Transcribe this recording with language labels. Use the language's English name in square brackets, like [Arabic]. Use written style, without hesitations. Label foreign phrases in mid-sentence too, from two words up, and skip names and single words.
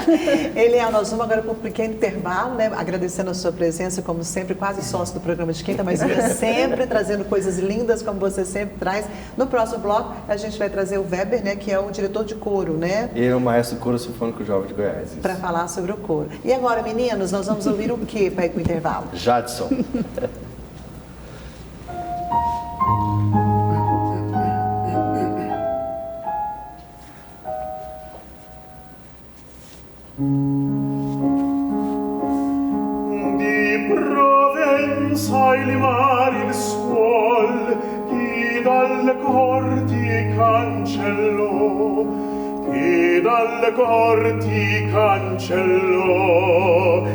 [Portuguese] Eliel, nós vamos agora para um pequeno intervalo, né? Agradecendo a sua presença, como sempre, quase sócio do programa de quinta, mas vinha sempre trazendo coisas lindas, como você sempre traz. No próximo bloco, a gente vai trazer o Weber, né? Que é o diretor de coro, né? Ele é o maestro do Coro Sinfônico Jovem de Goiás. Para falar sobre o coro. E agora, meninos, nós vamos ouvir o que para ir para o intervalo? Jadson. [Italian] Di Provenza il mare il suol che dalle corti cancellò, che dalle corti cancellò.